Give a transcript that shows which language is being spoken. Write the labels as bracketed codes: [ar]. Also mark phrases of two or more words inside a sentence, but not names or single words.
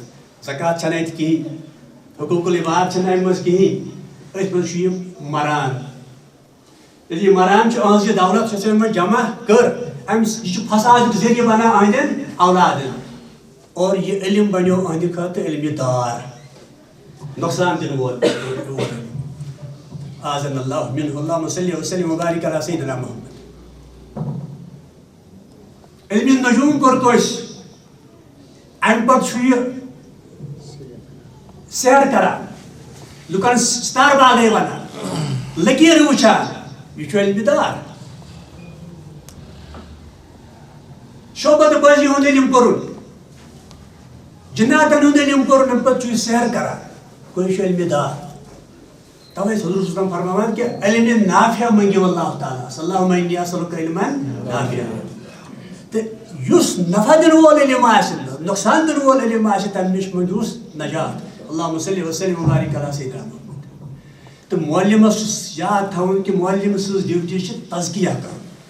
[ks] زکات چھنہٕ اَتہِ کِہیٖنۍ حقوٗق العباد چھنہٕ اَمہِ منٛز کِہیٖنۍ أتھۍ منٛز چھُ یہِ مران. ییٚلہِ یہِ مران چھُ أہٕنٛز یہِ دولت یۄس أمۍ جمع کٔر أمِس یہِ چھُ فسادُک ذٔریعہٕ بنان أہنٛدٮ۪ن اولادن اور یہِ علم بنیو أہنٛدِ خٲطرٕ علمِ دار نۄقصان دِنہٕ وول. [ar] اعاذنا اللہ منہ اللہم صلی وسلم وبارک علی سیدنا محمد. [ks] علمِ نجوم کوٚر توسہِ امہِ پتہٕ چھُ یہِ سیر کران لُکن ستار باغے ونان لکیٖرٕ وٕچھان یہِ چھُ علمِ دار. شعبت بازی ہُنٛد علم کوٚرُن جِناتن ہُنٛد علم کوٚرُن امہِ پتہٕ چھُ یہِ سیر کران گوٚو یہِ چھُ علمِ دار. توے حضور [ar] صلی اللہ علیہ وسلم [ks] فرماوان کہ علمِ نافع منٛگِو اللہ تعالیٰ [ar] اللہُمَّ اِنِّی اَسْأَلُکَ عِلْمًا نافعًا. [ks] تہٕ یُس نفع دِنہٕ وول علم آسہِ نۄقصان دِنہٕ وول علم آسہِ تمہِ نِش منٛگہوس نجات [ar] اللہُمَّ صلی وسلم وبارک علی سیدنا محمد. [ks] تہٕ مولِمس چھُ یاد تھاوُن کہِ مولِم سٕنٛز ڈیوٹی چھِ تزکیہ کرُن.